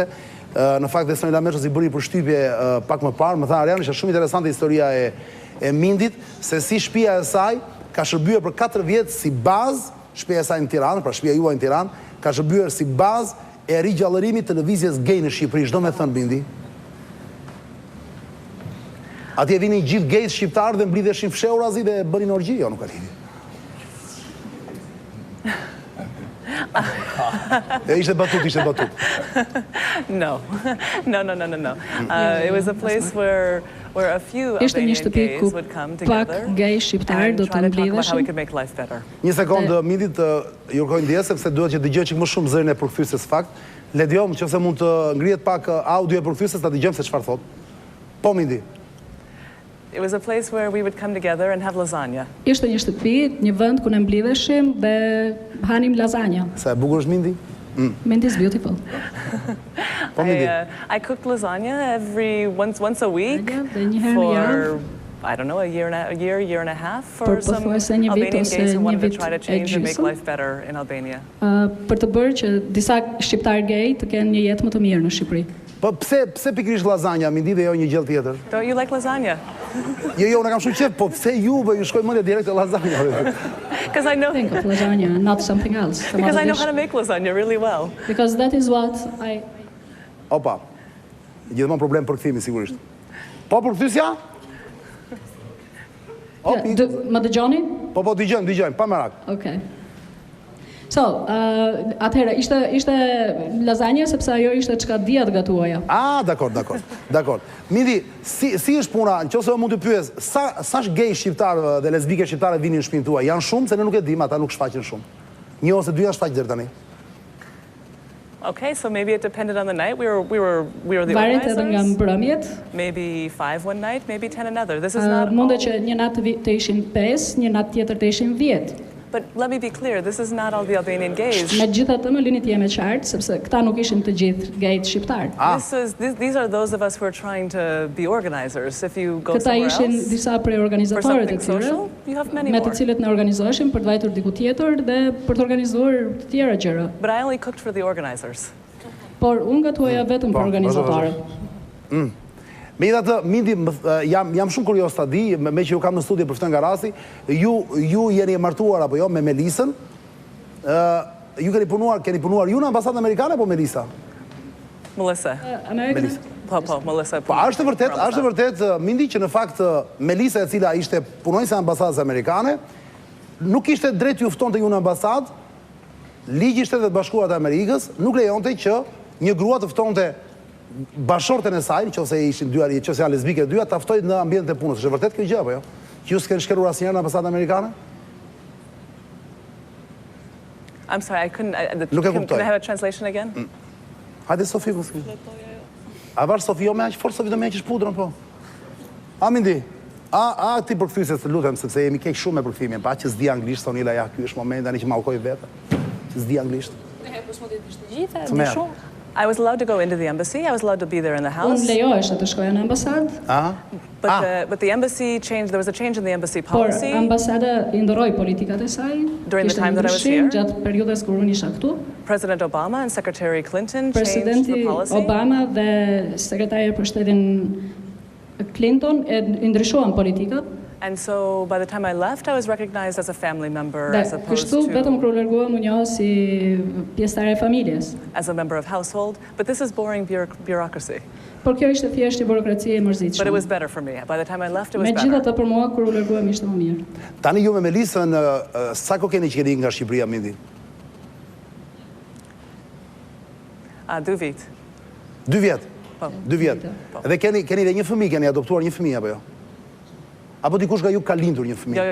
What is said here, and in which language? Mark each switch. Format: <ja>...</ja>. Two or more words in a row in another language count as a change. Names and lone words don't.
<sq>Në fakt dhe Stonila Meqon i bëri përshtypje pak më parë, më tha Arian, ishte shumë interesante historia e Mindyt, se si shtëpia e saj ka shërbyer për 4 vjet si bazë, shtëpia e saj në Tiranë, pra shtëpia juaj në Tiranë, ka shërbyer si bazë e rigjallërimit të lëvizjes gay në Shqipëri. Çdo me thënë Mindy. Atje vinin gjithë gayt shqiptarë dhe mblidheshin fshehurazi dhe bënin orgji, jo nuk ka lidhje. Ishte batut.</sq> <en>No. It was a place where a few Albanian gays would come together and try to talk about how we could make life better.</en> <sq>Një sekondë, Mindy, të jurkoj ndjes, sepse duhet që dëgjoj çik më shumë zërin e përkthyesës fakt. Le dëgjojmë nëse mund të ngrihet pak audio e përkthyesës, ta dëgjojmë se çfarë thot. Po Mindy.</sq> <en>It was a place where we would come together and have lasagna.</en> <sq>Ishte një shtëpi, një vend ku ne mblidheshim dhe hanim lasagna. Sa e bukur është Mindy?</sq> <en>Mindy is beautiful. I cooked lasagna once a week for, I don't know, a year and a half for some Albanian gays who wanted to try to change and make life better in Albania.</en> <sq>Për të bërë që disa shqiptar gay të kenë një jetë më të mirë në Shqipëri. Po pse pikërisht lasagna, Mindy, dhe jo një gjë tjetër?</sq> <en>Don't you like lasagna?</en> <sq>Jo, unë kam shumë qejf, po pse juve ju shkoj mendja direkt te lasagna?</sq> <en>Because I know think of lasagna, not something else. Because I know how to make lasagna really well. Because that is what I...</en> <sq>Opa, gjithmonë problem për kthimi, sigurisht. Po përkthyesja? Më dëgjoni? Po, dëgjojmë, pa merak. Okay. So, atëherë, ishte lasagna sepse ajo ishte çka dia të gatuaja. Dakor. Mindy, si është puna, nëse mund të pyes, sa gay shqiptarë dhe lesbike shqiptare vinin në shtëpinë tuaj? Janë shumë, se ne nuk e dim, ata nuk shfaqen shumë. Një ose dy janë shfaqur deri tani.</sq> <en>Okay, so maybe it depended on the night. We were the organizers.</en> <sq>Varet edhe nga mbrëmjet.</sq> <en>Maybe 5 one night, maybe 10 another. This is not</en> <sq>Mundet që një natë të ishin 5, një natë tjetër të ishin 10.</sq> <en>But let me be clear, this is not all the Albanian gays.</en> <sq>Megjithatë, më lini të jemi qartë, sepse këta nuk ishin të gjithë gayt shqiptar.</sq> <en>These are those of us who are trying to be organizers. If you go somewhere else,</en> <sq>këta ishin disa prej organizatorët e tyre, me të cilët ne organizoheshim për të vajtur diku tjetër dhe për të organizuar të tjera gjëra.</sq> <en>But I only cooked for the organizers.</en> <sq>Por unë gatuaja vetëm për organizatorët. Megjithatë, Mindy, jam shumë kurios ta di, me që ju kam në studio për ftën nga rasti, ju jeni e martuar apo jo me Melisën? Ju keni punuar ju në Ambasadën Amerikane apo Melisa? Melissa. Melissa. Po, Melissa. Po, është vërtet, Mindy, që në fakt Melisa, e cila ishte punonjëse e Ambasadës Amerikane, nuk ishte drejt ju ftonte ju në ambasadë, ligji i Shtetet Bashkuara të Amerikës nuk lejonte që një grua të ftonte bashorten e saj, nëse ishin dy, nëse janë lesbike dyja, ta ftoi në ambientin e punës. Është vërtet kjo gjë apo jo? Që ju s'keni shkelur asnjëherë në Ambasadën Amerikane?</sq> <en>I'm sorry, I couldn't. Can I have a translation again?</en> <sq>Hajde Sofi, mos. A vash Sofi, jo më aq fort Sofi do më heqësh pudrën po. A Mindy? Ti përkthyese, të lutem, sepse jemi keq shumë me përkthimin, pa që s'di anglisht, Sonila, ja, ky është momenti tani që ma ukoj vetë. Që s'di anglisht.</sq> <en>I was allowed to go into the embassy. I was allowed to be there in the house.</en> <sq>Unë lejohesha të shkoja në ambasadë.</sq> <en>But the embassy changed. There was a change in the embassy</en> <sq>Por</sq> <en>policy</en> <sq>ambasada i ndroi politikat e saj.</sq> <en>during the time that I was here.</en> <sq>Gjatë periudhës kur unë isha këtu.</sq> <en>President Obama and Secretary Clinton changed</en> <sq>Presidenti</sq> <en>the policy.</en> <sq>Obama dhe sekretari për shtetin Clinton e ndryshuan politikat.</sq> <en>And so by the time I left, I was recognized as a family member</en> <sq>Dhe</sq> <en>as opposed</en> <sq>kështu vetëm</sq> <en>to</en> <sq>kur larguam u njoh si pjesëtare e familjes.</sq> <en>as a member of household. But this is boring bureaucracy.</en> <sq>Por kjo ishte thjesht burokracie e mërzitshme.</sq> <en>But it was better for me. By the time I left, it was</en> <sq>Megjithatë</sq> <en>better.</en> <sq>për mua kur u larguam ishte më mirë. Tani ju me Melisën, sa ko keni që keni nga Shqipëria, Mindy? 2 vit. 2 vjet? Po. 2 vjet. Dhe keni dhe një fëmijë, keni adoptuar një fëmijë apo jo? Apo dikush nga ju ka lindur një fëmijë?</sq>